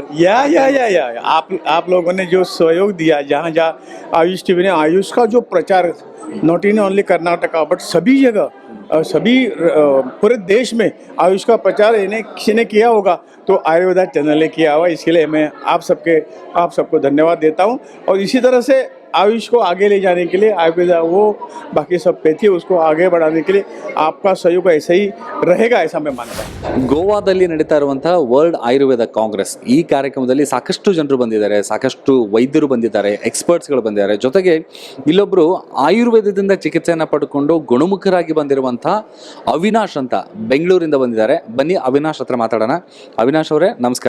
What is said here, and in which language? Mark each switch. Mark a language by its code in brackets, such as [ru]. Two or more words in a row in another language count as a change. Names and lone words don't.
[hi] या आप लोगों ने जो सहयोग दिया, जहाँ जहाँ आयुष टीवी ने आयुष का जो प्रचार [en] not in only Karnataka but [hi] सभी जगह सभी पूरे देश में आयुष का प्रचार इन्हें किसी ने किया होगा तो आयुर्वेदा चैनल ने किया हुआ. इसके लिए मैं आप सबको धन्यवाद देता हूँ और इसी तरह से आयुष को आगे ले जाने के लिए आयुर्वेदा वो बाकी सब पैथी उसको आगे बढ़ाने के लिए आपका सहयोग ऐसा ही रहेगा, ऐसा मैं मानता हूँ. [kn] ಗೋವಾದಲ್ಲಿ ನಡೀತಾ ಇರುವಂತಹ ವರ್ಲ್ಡ್ ಆಯುರ್ವೇದ ಕಾಂಗ್ರೆಸ್ ಈ ಕಾರ್ಯಕ್ರಮದಲ್ಲಿ ಸಾಕಷ್ಟು ಜನರು ಬಂದಿದ್ದಾರೆ, ಸಾಕಷ್ಟು ವೈದ್ಯರು ಬಂದಿದ್ದಾರೆ, ಎಕ್ಸ್ಪರ್ಟ್ಸ್ಗಳು ಬಂದಿದ್ದಾರೆ. ಜೊತೆಗೆ ಇಲ್ಲೊಬ್ರು ಆಯುರ್ವೇದದಿಂದ ಚಿಕಿತ್ಸೆಯನ್ನು ಪಡ್ಕೊಂಡು ಗುಣಮುಖರಾಗಿ ಬಂದಿರುವಂತಹ ಅವಿನಾಶ್ ಅಂತ ಬೆಂಗಳೂರಿಂದ ಬಂದಿದ್ದಾರೆ. ಬನ್ನಿ ಅವಿನಾಶ್ ಹತ್ರ ಮಾತಾಡೋಣ. ಅವಿನಾಶ್ ಅವರೇ ನಮಸ್ಕಾರ.